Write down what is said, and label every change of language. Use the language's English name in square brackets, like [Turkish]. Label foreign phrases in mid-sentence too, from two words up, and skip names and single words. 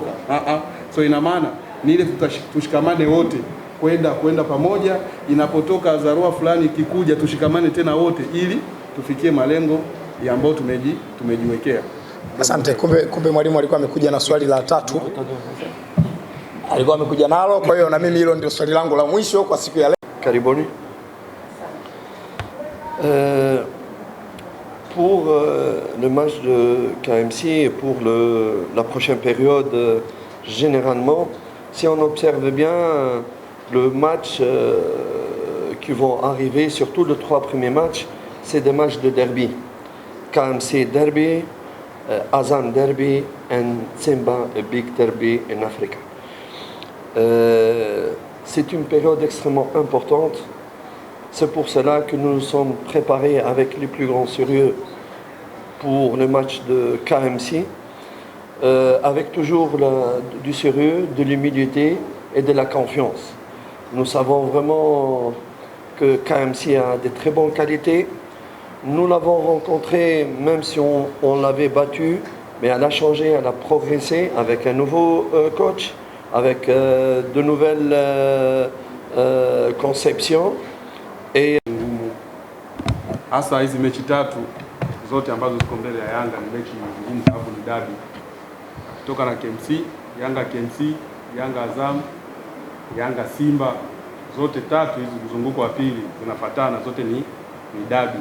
[Swahili] So ina maana ni ile tushikamane wote kwenda pamoja, inapotoka dharura fulani ikikuja tushikamane tena wote ili tufikie malengo ambayo tumejiwekea. Asante. Kumbe mwalimu alikuwa amekuja na swali la 3. Alikuwa amekuja nalo, kwa hiyo na mimi hilo ndio swali langu la mwisho kwa siku ya leo. Karibuni. [French] Pour le match de KMC et pour la prochaine période, généralement, si on observe bien le match qui vont arriver, surtout les 3 premiers matchs, c'est des matchs de derby. KMC derby, Azam derby, [English] and Simba a big derby in Africa. [French] C'est une période extrêmement importante. C'est pour cela que nous nous sommes préparés avec les plus grands sérieux pour le match de KMC, avec toujours du sérieux, de l'humilité et de la confiance. Nous savons vraiment que KMC a de très bonnes qualités. Nous l'avons rencontré, même si on l'avait battu, mais elle a changé, elle a progressé avec un nouveau coach, avec de nouvelles conceptions. Et [Swahili] hasa hizi mechi 3 zote ambazo ziko mbele ya Yanga ni mechi ngumu sababu ni dabi. Kutoka na KMC, Yanga KMC, Yanga Azam, Yanga Simba, zote 3 hizi mzunguko wa pili zinafuatana, zote ni dabi.